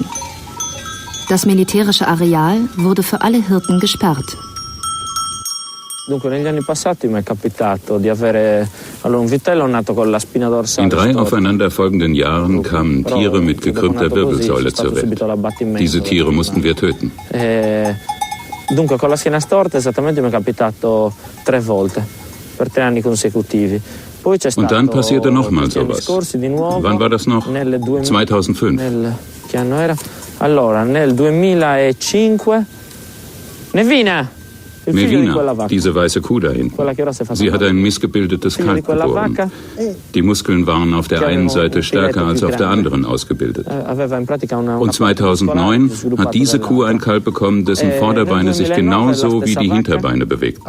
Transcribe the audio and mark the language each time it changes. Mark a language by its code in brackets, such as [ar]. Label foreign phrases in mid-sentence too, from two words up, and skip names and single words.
[de] Das militärische Areal wurde für alle Hirten gesperrt. In 3 aufeinanderfolgenden Jahren kamen Tiere mit gekrümmter Wirbelsäule zur Welt. Diese Tiere mussten wir töten. [it] Dunque con la schiena storta esattamente mi è capitato 3 volte per 3 anni consecutivi. [de] Und dann passierte nochmal sowas. Wann war das noch? 2005. [it] Allora, nel 2005. Nevina! [de] Melina, diese weiße Kuh da hinten. Sie hat ein missgebildetes Kalb geboren. Die Muskeln waren auf der einen Seite stärker als auf der anderen ausgebildet. Und 2009 hat diese Kuh ein Kalb bekommen, dessen Vorderbeine sich genauso wie die Hinterbeine bewegten.